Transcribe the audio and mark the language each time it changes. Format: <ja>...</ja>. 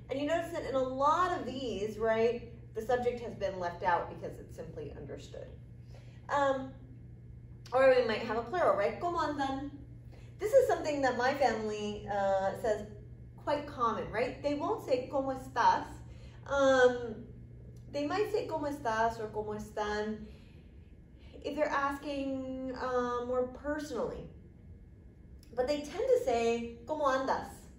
<en>And you notice that in a lot of these, right, the subject has been left out because it's simply understood. Or we might have a plural, right?</en> <es>¿Cómo andan?</es> <en>This is something that my family says quite common, right? They won't say</en> <es>¿cómo estás?</es> <en>They might say</en> <es>¿cómo estás? Or ¿cómo están?</es> <en>If they're asking more personally. But they tend to say</en> <es>¿cómo andas?</es>